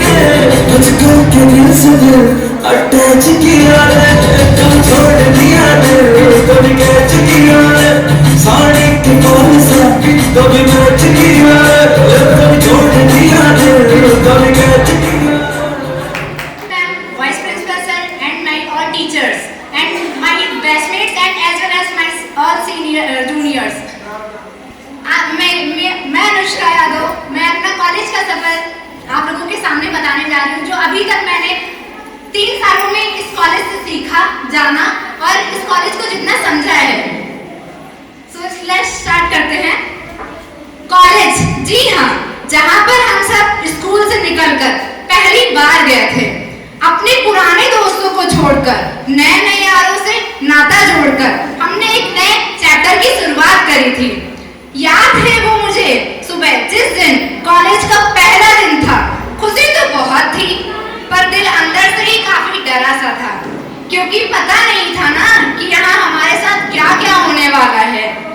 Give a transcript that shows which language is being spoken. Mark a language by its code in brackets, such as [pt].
[hi] दिल से दिल अटैच किया कभी छोड़ दिया दिल कभी कैच किया साड़ी के फॉल सा कभी मैच किया कभी छोड़ दिया दिल कभी कैच किया [en] Vice Principal sir and my all teachers and my bestmates and as well as my all juniors. [hi] मैं अनुष्का यादव, मैं अपना कॉलेज का सफर आप लोगों के सामने बताने जा रही हूँ जो अभी तक मैंने 3 सालों में इस कॉलेज से सीखा, जाना और इस कॉलेज को जितना समझा है। [en] So let's start [hi] करते हैं। कॉलेज, जी हाँ, जहाँ पर हम सब स्कूल से निकलकर पहली बार गए थे, अपने पुराने दोस्तों को छोड़कर, नए यारों से नाता जोड़कर हमने एक नए चैप्टर की शुरुआत करी थी। याद है वो मुझे सुबह जिस दिन कॉलेज का पहला दिन था, खुशी तो बहुत थी पर दिल अंदर से ही काफी डरा सा था क्योंकि पता नहीं था ना कि यहाँ हमारे साथ क्या क्या होने वाला है।